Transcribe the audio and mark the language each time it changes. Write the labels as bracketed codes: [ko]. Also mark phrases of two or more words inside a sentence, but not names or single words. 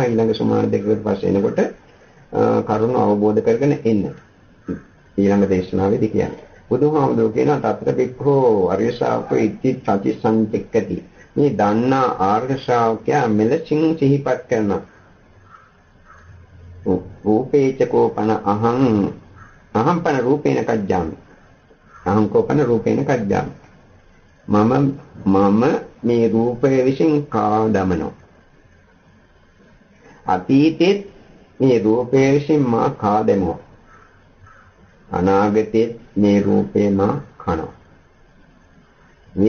[si] ඊළඟ සුමාන දෙකකට පස්සේ එනකොට කරුණ අවබෝධ කරගෙන එන්න. ඊළඟ දේශනාවේදී කියන්නේ. බුදුහාමුදුරුවෝ කියනවා [pi] තත්ත බික්ඛෝ අරිය ශ්‍රාවකෝ ඉති සති සංතික්කති. [si] මේ දන්නා ආර්ය ශ්‍රාවකයා මෙලෙසින් සිහිපත් කරනවා. [pi] රූපේචකෝපන අහං පන රූපේන කජ්ජාමි. අහං කෝපන රූපේන කජ්ජාමි. [si] මම මේ රූපය විසින් කා දමනවා. අතීතෙත් මේ රූපය විසින් මා කා දැමුවා. අනාගතෙත් මේ රූපේ මා කනවා.